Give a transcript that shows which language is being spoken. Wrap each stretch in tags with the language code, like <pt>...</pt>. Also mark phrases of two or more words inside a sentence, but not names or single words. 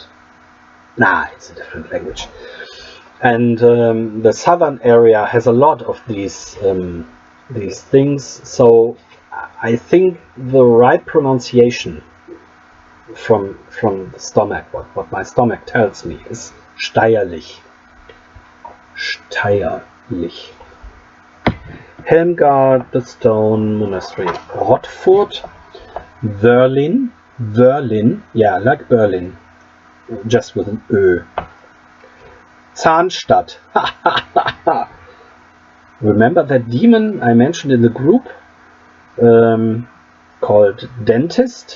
<en>Nah, it's a different language. And the southern area has a lot of these things, so I think the right pronunciation from the stomach, what my stomach tells me, is Steierlich. Steierlich. Helmgard, the Stone Monastery. Rottfurt, Berlin, yeah, like Berlin, just with an Ö. Zahnstadt, Remember that demon I mentioned in the group called dentist?</en>